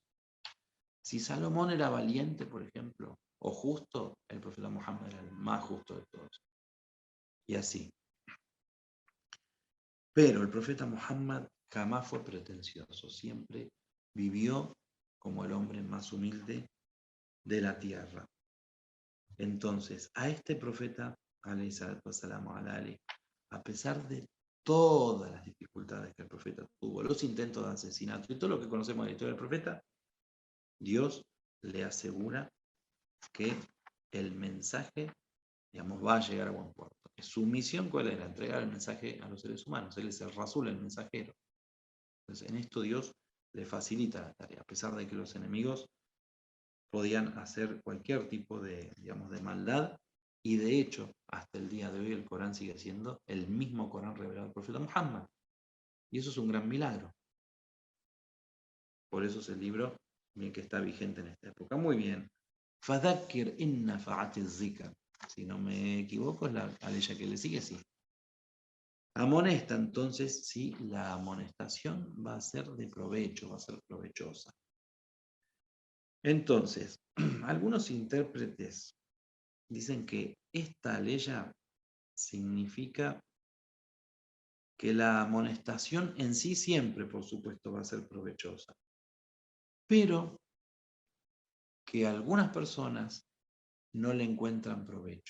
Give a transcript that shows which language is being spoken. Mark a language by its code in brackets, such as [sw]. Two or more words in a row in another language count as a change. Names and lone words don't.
[es] Si Salomón era valiente, por ejemplo, o justo, el profeta Muhammad era el más justo de todos. Y así. Pero el profeta Muhammad jamás fue pretencioso, siempre vivió como el hombre más humilde de la tierra. Entonces, a este profeta, [ar] عليه الصلاة والسلام على آله, [es] a pesar de todas las dificultades que el profeta tuvo, los intentos de asesinato y todo lo que conocemos de la historia del profeta, Dios le asegura que el mensaje, digamos, va a llegar a buen puerto. Su misión, ¿cuál era? Entregar el mensaje a los seres humanos. Él es el Rasul, el mensajero. Entonces, en esto Dios le facilita la tarea, a pesar de que los enemigos podían hacer cualquier tipo de, digamos, de maldad, y de hecho, hasta el día de hoy el Corán sigue siendo el mismo Corán revelado al profeta Muhammad. Y eso es un gran milagro. Por eso es el libro que está vigente en esta época. Muy bien. [ar] فذكر إن نفعت الذكرى. [es] Si no me equivoco, es la aleya que le sigue, sí. Amonesta, entonces, sí, la amonestación va a ser de provecho, va a ser provechosa. Entonces, algunos intérpretes dicen que esta aleya significa que la amonestación en sí siempre, por supuesto, va a ser provechosa, pero que algunas personas no le encuentran provecho.